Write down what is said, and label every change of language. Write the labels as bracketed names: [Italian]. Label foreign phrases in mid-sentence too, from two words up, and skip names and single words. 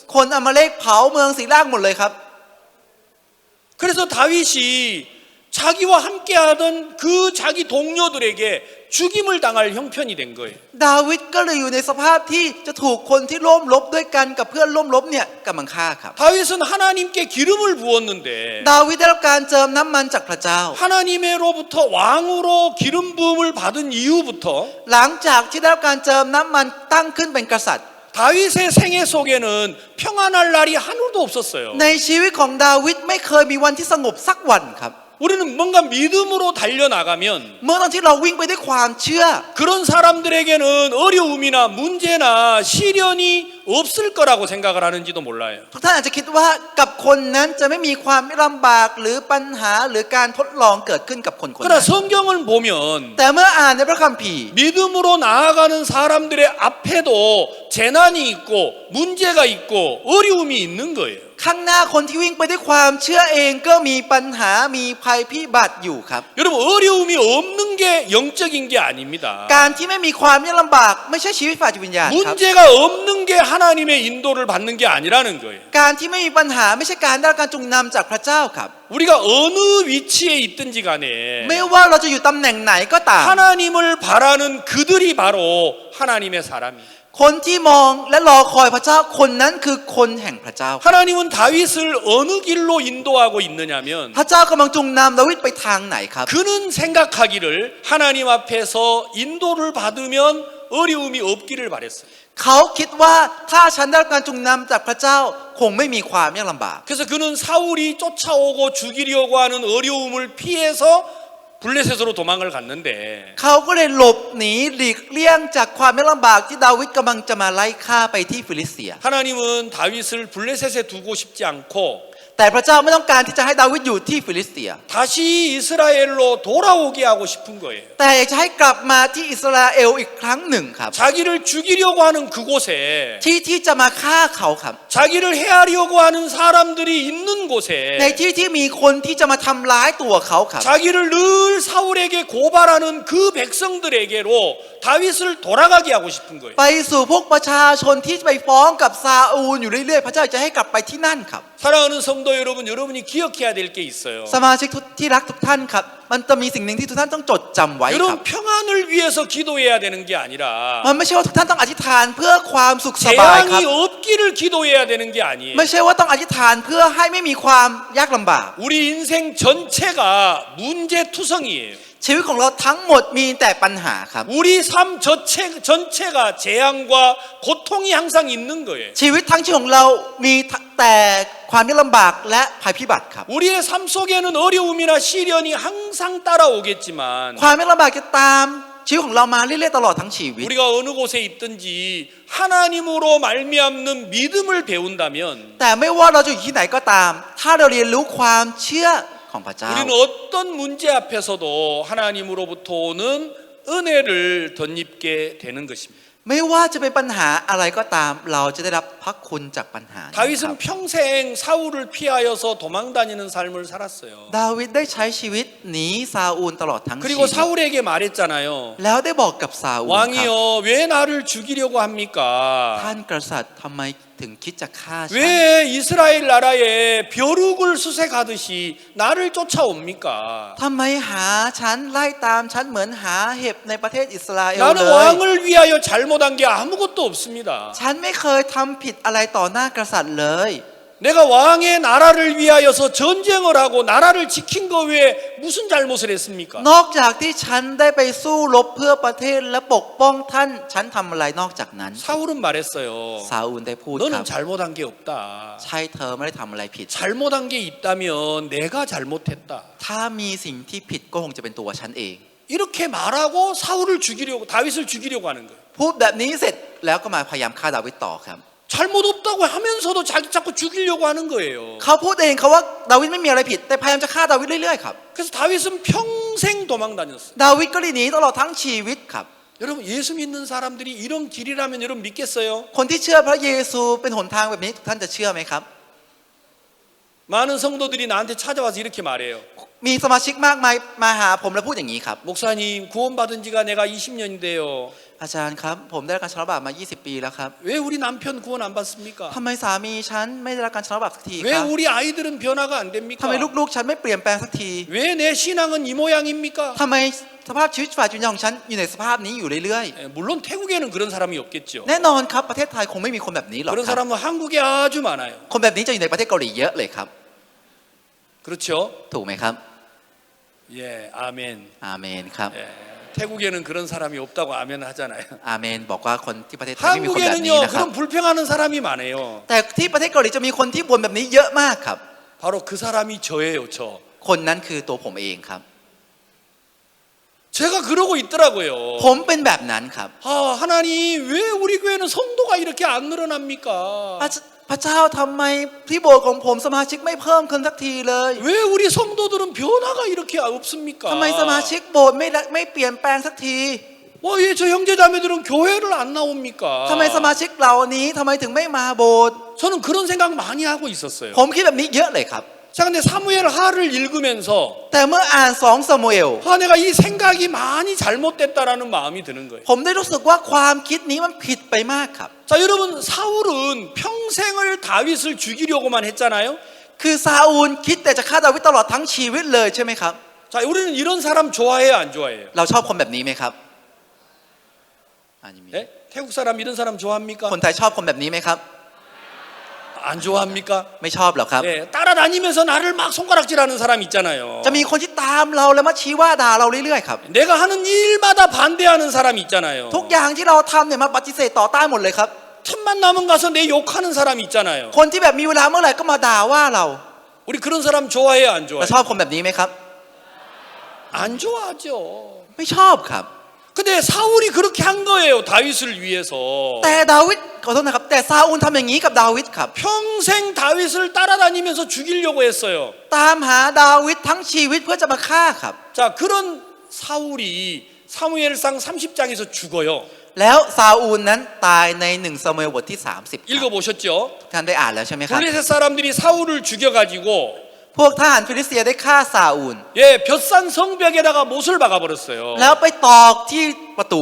[Thai] คนอมาเลกเผาเมืองศิลากหมดเลยครับ [Korean] 그래서 다윗이 자기와 함께하던 그 자기 동료들에게 죽임을 당할 형편이 된 거예요. [Thai] ดาวิดก็เลยอยู่ในสภาพที่จะถูกคนที่ร่วมรบด้วยกันกับเพื่อนร่วมรบเนี่ยกำลังฆ่าครับ [Korean] 다윗은 하나님께 기름을 부었는데 [Thai] ดาวิดได้รับการเจิมน้ำมันจากพระเจ้า [Korean] 하나님으로부터 왕으로 기름 부음을 받은 이후부터 [Thai] หลังจากที่ได้รับการเจิมน้ำมันตั้งขึ้นเป็นกษัตริย์ [Korean] 다윗의 생애 속에는 평안할 날이 하루도 없었어요. [Thai] ในชีวิตของดาวิดไม่เคยมีวันที่สงบสักวันครับ [Korean] 우리는 뭔가 믿음으로 달려나가면 [Thai] เมื่อตอนที่เราวิ่งไปด้วยความเชื่อ [Korean] 그런 사람들에게는 어려움이나 문제나 시련이 없을 거라고 생각을 하는지도 몰라요. [Thai] ทุกท่านอาจจะคิดว่ากับคนนั้นจะไม่มีความลำบากหรือปัญหาหรือการทดลองเกิดขึ้นกับคนคน [Korean] 그러나 [Thai] นั้น [Korean] 성경을 보면 [Thai] แต่เมื่ออ่านในพระคัมภีร์ [Korean] 믿음으로 나아가는 사람들의 앞에도 재난이 있고 문제가 있고 어려움이 있는 거예요. [Thai] ข้างหน้าคนที่วิ่งไปด้วยความเชื่อเองก็มีปัญหามีภัยพิบัติอยู่ครับ [Korean] 여러분 어려움이 없는 게 영적인 게 아닙니다. [Thai] การที่ไม่มีความยากลำบากไม่ใช่ชีวิตฝ่ายจิตวิญญาณครับ [Korean] 문제가 없는 게 하나님의 인도를 받는 게 아니라는 거예요. [Thai] การที่ไม่มีปัญหาไม่ใช่การได้รับการจูงนำจากพระเจ้าครับ [Korean] 우리가 어느 위치에 있든지 간에 [Thai] ไม่ว่าเราจะอยู่ตำแหน่งไหนก็ตาม [Korean] 하나님을 바라는 그들이 바로 하나님의 사람이에요. [Thai] คนที่มองและรอคอยพระเจ้าคนนั้นคือคนแห่งพระเจ้า [Korean] 하나님은 다윗을 어느 길로 인도하고 있느냐면 [Thai] พระเจ้ากำลังจูงนำดาวิดไปทางไหนครับ [Korean] 그는 생각하기를 하나님 앞에서 인도를 받으면 어려움이 없기를 바랬어요. [Thai] เขาคิดว่าถ้าฉันได้รับการจูงนำจากพระเจ้าคงไม่มีความยากลำบาก [Korean] 그래서 그는 사울이 쫓아오고 죽이려고 하는 어려움을 피해서 블레셋으로 도망을 갔는데 [Thai] เขาก็เลยหลบหนีหลีกเลี่ยงจากความยากลำบากที่ดาวิดกำลังจะมาไล่ฆ่าไปที่ฟิลิสเตีย [Korean] 하나님은 다윗을 블레셋에 두고 싶지 않고 [Thai] แต่พระเจ้าไม่ต้องการที่จะให้ดาวิดอยู่ที่ฟิลิสเตีย [Korean] 다시 이스라엘로 돌아오게 하고 싶은 거예요. [Thai] แต่อยากจะให้กลับมาที่อิสราเอลอีกครั้งหนึ่งครับ [Korean] 자기를 죽이려고 하는 그곳에 [Thai] ที่จะมาฆ่าเขาครับ [Korean] 자기를 해하려고 하는 사람들이 있는 [Thai] ใน [Korean] 곳에 [Thai] ที่มีคนที่จะมาทำร้ายตัวเขาครับ [Korean] 자기를 늘 사울에게 고발하는 그 백성들에게로 다윗을 돌아가게 하고 싶은 거예요. [Thai] ไปสู่พวกประชาชนที่จะไปฟ้องกับซาอูลอยู่เรื่อยๆพระเจ้าจะให้กลับไปที่นั่นครับ [Korean] 사랑하는 성도 성도 여러분, 여러분이 기억해야 될 게 있어요. [Thai] สมาชิกที่รักทุกท่านครับมันจะมีสิ่งหนึ่งที่ทุกท่านต้องจดจำไว้ครับ [Korean] 여러분 평안을 위해서 기도해야 되는 게 아니라 [Thai] มันไม่ใช่ว่าทุกท่านต้องอธิษฐานเพื่อความสุขสบายครับ [Korean] 재앙이 없기를 기도해야 되는 게 아니에요. [Thai] ไม่ใช่ว่าต้องอธิษฐานเพื่อให้ไม่มีความยากลำบาก [Korean] 우리 인생 전체가 문제투성이에요. [Thai] ชีวิตของเราทั้งหมดมีแต่ปัญหาครับ [Korean] 우리 삶 전체가 재앙과 고통이 항상 있는 거예요. [Thai] ชีวิตทั้งชีวิตของเรามีแต่ความยากลำบากและภัยพิบัติครับ [Korean] 우리의 삶 속에는 어려움이나 시련이 항상 따라오겠지만 [Thai] ความยากลำบากจะตามชีวิตของเรามาเรื่อยๆตลอดทั้งชีวิต [Korean] 우리가 어느 곳에 있든지 하나님으로 말미암는 믿음을 배운다면 [Thai] แต่ไม่ว่าเราจะอยู่ที่ไหนก็ตาม ถ้าเราเรียนรู้ความเชื่อของพระเจ้า [Korean] 우리는 어떤 문제 앞에서도 하나님으로부터 오는 은혜를 덧입게 되는 것입니다. [Thai] ไม่ว่าจะเป็นปัญหาอะไรก็ตาม เราจะได้รับพระคุณจากปัญหานั้นครับ [Korean] 다윗은 평생 사울을 피하여서 도망다니는 삶을 살았어요. [Thai] ดาวิดได้ใช้ชีวิตหนีซาอูลตลอดทั้งชี [Korean] 그리고 [Thai] วิต [Korean] 사울에게 말했잖아요. [Thai] แล้วได้บอกกับซาอูลครับ [Korean] 왕이여 왜 나를 죽이려고 합니까? [Thai] ท่านกษัตริย์ทำไมถึงคิดจะฆ่าฉัน [Korean] 왜 이스라엘 나라에 벼룩을 수색하듯이 나를 쫓아옵니까? [Thai] ทำไมหาฉันไล่ตามฉันเหมือนหาเห็บในประเทศอิสราเอล [Korean] 나는 [Thai] เลย [Korean] 왕을 위하여 잘못한 게 아무것도 없습니다. [Thai] ฉันไม่เคยทำผิดอะไรต่อหน้ากษัตริย์เลย [Korean] 내가 왕의 나라를 위하여서 전쟁을 하고 나라를 지킨 거 외에 무슨 잘못을 했습니까? [Thai] นอกจากที่ฉันได้ไปสู้รบเพื่อประเทศและปกป้องท่านฉันทำอะไรนอกจากนั้น [Korean] 사울은 말했어요. [Thai] ซาอูลได้พูดค [Korean] 너는 [Thai] รับ [Korean] 잘못한 게 없다. [Thai] ใช่เธอไม่ได้ทำอะไรผิด [Korean] 잘못한 게 있다면 내가 잘못했다. [Thai] ถ้ามีสิ่งที่ผิดก็คงจะเป็นตัวฉันเอง [Korean] 이렇게 말하고 사울을 죽이려고 다윗을 죽이려고 하는 거예요. [Thai] พูดแบบนี้เสร็จแล้วก็มาพยายามฆ่าดาวิดต่อครับ [Korean] 잘못 없다고 하면서도 자꾸 죽이려고 하는 거예요. [Thai] เขาพูดเองเขาว่าดาวิดไม่มีอะไรผิดแต่พยายามจะฆ่าดาวิดเรื่อยๆครับ [Korean] 그래서 다윗은 평생 도망다녔어요. [Thai] ดาวิดก็เลยหนีตลอดทั้งชีวิตครับ [Korean] 여러분 예수 믿는 사람들이 이런 길이라면 여러분 믿겠어요? [Thai] คนที่เชื่อพระเยซูเป็นหนทางแบบนี้ท่านจะเชื่อไหมครับ [Korean] 많은 성도들이 나한테 찾아와서 이렇게 말해요. [Thai] มีสมาชิกมากมายมาหาผมแล้วพูดอย่างนี้ครับ [Korean] 목사님 구원받은 지가 내가 20년인데요. [Thai] อาจารย์ครับผมได้รับการชำระบาปมา20 ปีแล้วครับ [Korean] 왜 우리 남편 구원 안 받습니까? [Thai] ทำไมสามีฉันไม่ได้รับการชำระบาปสักทีค [Korean] 왜 [Thai] รับ [Korean] 우리 아이들은 변화가 안 됩니까? [Thai] ทำไมลูกๆฉันไม่เปลี่ยนแปลงสักที [Korean] 왜 내 신앙은 이 모양입니까? [Thai] ทำไมสภาพชีวิตฝ่ายวิญญาณของฉันอยู่ในสภาพนี้อยู่เรื่อย [Korean] 물론 태국에는 그런 사람이 없겠죠. [Thai] ๆแน่นอนครับประเทศไทยคงไม่มีคนแบบนี้หรอก [Korean] 그런 [Thai] ครับ [Korean] 사람은 한국에 아주 많아요. [Thai] คนแบบนี้จะอยู่ในประเทศเกาหลีเยอะเลยครับ [Korean] 그렇죠? [Thai] ถูกไหมครับ [Korean] 예, 아멘. [Thai] อาเมนครับ [Korean] 예, 태국에는 그런 사람이 없다고 아멘 하잖아요. [Thai] อาเมนบอกว่าคนที่ประเทศไทยไม่มีคนแบบนี้ [Korean] 한국에는요 [Thai] นะครับ [Korean] 그런 불평하는 사람이 많아요. [Thai] แต่ที่ประเทศเกาหลีจะมีคนที่บ่นแบบนี้เยอะมากครับ [Korean] 바로 그 사람이 저예요, 저. [Thai] คนนั้นคือตัวผมเองครับ [Korean] 제가 그러고 있더라고요. [Thai] ผมเป็นแบบนั้นครับ [Korean] 아, 하나님 왜 우리 교회는 성도가 이렇게 안 늘어납니까? [Thai] พระเจ้าทำไมที่โบสถ์ของผมสมาชิกไม่เพิ่มขึ้นสักทีเลย [Korean] 왜 우리 성도들은 변화가 이렇게 없습니까? [Thai] ทำไมสมาชิกโบสถ์ไม่เปลี่ยนแปลงสักที [Korean] 왜 저 형제자매들은 교회를 안 나옵니까? [Thai] ทำไมสมาชิกเหล่านี้ทำไมถึงไม่มาโบสถ์ [Korean] 저는 그런 생각 많이 하고 있었어요. [Thai] ผมคิดแบบนี้เยอะเลยครับ [Korean] 자, 근데 사무엘 하를 읽으면서 [Thai] แต่เมื่ออ่าน2ซามูเอล [Korean] 아, 내가 이 생각이 많이 잘못됐다라는 마음이 드는 거예요. [Thai] ผมได้รู้สึกว่าความคิดนี้มันผิดไปมากครับ [Korean] 자, 여러분 사울은 평생을 다윗을 죽이려고만 했잖아요. [Thai] คือซาอูลคิดแต่จะฆ่าดาวิดตลอดทั้งชีวิตเลยใช่ไหมครับ [Korean] 자, 우리는 이런 사람 좋아해요, 안 좋아해요? [Thai] เราชอบคนแบบนี้ไหมครับ [Korean] 네? 태국 사람 이런 사람 좋아합니까? [Thai] คนไทยชอบคนแบบนี้ไหมครับ [Korean] 안 좋아합니까? [Thai] ไม่ชอบหรอกครับ [Korean] 네, 따라다니면서 나를 막 손가락질하는 사람 있잖아요. [Thai] จะมีคนที่ตามเราแล้วมาชี้ว่าด่าเราเรื่อยๆครับ [Korean] 내가 하는 일마다 반대하는 사람 있잖아요. [Thai] ทุกอย่างที่เราทำเนี่ยมาปฏิเสธต่อต้านหมดเลยครับ [Korean] 틈만 나면 가서 내 욕하는 사람 있잖아요. [Thai] คนที่แบบมีเวลาเมื่อไหร่ก็มาด่าว่าเรา [Korean] 우리 그런 사람 좋아해요, 안 [Thai] เรา [Korean] 좋아해요? [Thai] ชอบคนแบบนี้ไหมครับ [Korean] 안 좋아하죠. [Thai] ไม่ชอบครับ [Korean] 근데 사울이 그렇게 한 거예요, 다윗을 위해서. [Thai] แต่ดาวิดขอโทษนะครับแต่ซาอูลทำอย่างนี้กับดาวิดครับ [Korean] 평생 다윗을 따라다니면서 죽이려고 했어요. [Thai] ตามหาดาวิดทั้งชีวิตเพื่อจะมาฆ่าครับ [Korean] 자, 그런 사울이 사무엘상 30장에서 죽어요. [Thai] แล้วซาอูลนั้นตายใน1ซามูเอลบทที่30ครับ [Korean] 읽어보셨죠? [Thai] ท่านได้อ่านแล้วใช่ไหมครับ [Korean] 블레셋 사람들이 사울을 죽여가지고 [Thai] พวกทหารฟิลิสเตียได้ฆ่าซาอูล [Korean] 예, 볕산 성벽에다가 못을 박아버렸어요.